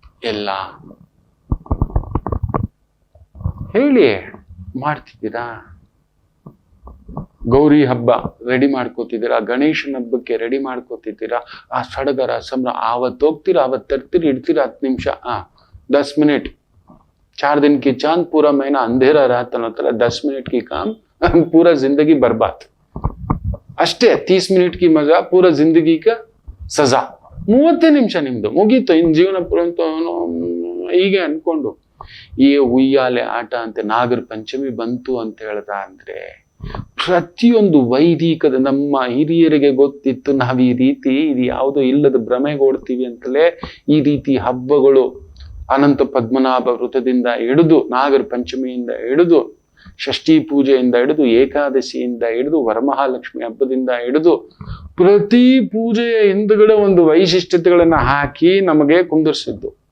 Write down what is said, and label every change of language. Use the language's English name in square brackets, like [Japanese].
[Kannada] ಎಲ್ಲ ಹೇಳಿ, ಮಾಡ್ತಿದ್ದೀರಾ? ಗೌರಿ ಹಬ್ಬ ರೆಡಿ ಮಾಡ್ಕೋತಿದ್ದೀರಾ? ಗಣೇಶನ ಹಬ್ಬಕ್ಕೆ ರೆಡಿ ಮಾಡ್ಕೋತಿದ್ದೀರಾ? ಆ ಸಡಗರ ಸಂಭ್ರಮ ಆವತ್ತು ಹೋಗ್ತೀರಾ, ಅವತ್ತು ತರ್ತೀರಿ, ಇಡ್ತೀರಾ 10 ನಿಮಿಷ, 10 ಮಿನಿಟ್. [Hindi] 4 दिन की चांद पूरा महीना अंधेरा रात [Kannada] ಅನ್ನೋ ತರ [Hindi] 10 मिनट की काम पूरा जिंदगी बर्बाद. [Kannada] ಅಷ್ಟೇ [Hindi] 30 मिनट की मजा पूरा जिंदगी का सजा. [Kannada] 30 ನಿಮಿಷ ನಿಮ್ದು ಮುಗೀತು, ಇನ್ ಜೀವನ ಪುರಂತ ಹೀಗೆ ಅನ್ಕೊಂಡು. ಈ ಉಯ್ಯಾಲೆ ಆಟ ಅಂತೆ ನಾಗರ ಪಂಚಮಿ ಬಂತು ಅಂತ ಹೇಳ್ದ ಅಂದ್ರೆ ಪ್ರತಿಯೊಂದು ವೈದಿಕದ ನಮ್ಮ ಹಿರಿಯರಿಗೆ ಗೊತ್ತಿತ್ತು, ನಾವು ಈ ರೀತಿ ಇದು ಯಾವುದೋ ಇಲ್ಲದ ಭ್ರಮೆಗೋಡ್ತೀವಿ ಅಂತಲೇ ಈ ರೀತಿ ಹಬ್ಬಗಳು ಅನಂತ ಪದ್ಮನಾಭ ವೃತದಿಂದ ಹಿಡಿದು ನಾಗರ ಪಂಚಮಿಯಿಂದ ಹಿಡಿದು ಷಷ್ಠಿ ಪೂಜೆಯಿಂದ ಹಿಡಿದು ಏಕಾದಶಿಯಿಂದ ಹಿಡಿದು ವರಮಹಾಲಕ್ಷ್ಮಿ ಹಬ್ಬದಿಂದ ಹಿಡಿದು ಪ್ರತಿ ಪೂಜೆಯ ಹಿಂದುಗಡೆ ಒಂದು ವೈಶಿಷ್ಟ್ಯತೆಗಳನ್ನ ಹಾಕಿ ನಮಗೆ ಕುಂದಿರ್ಸಿದ್ದು.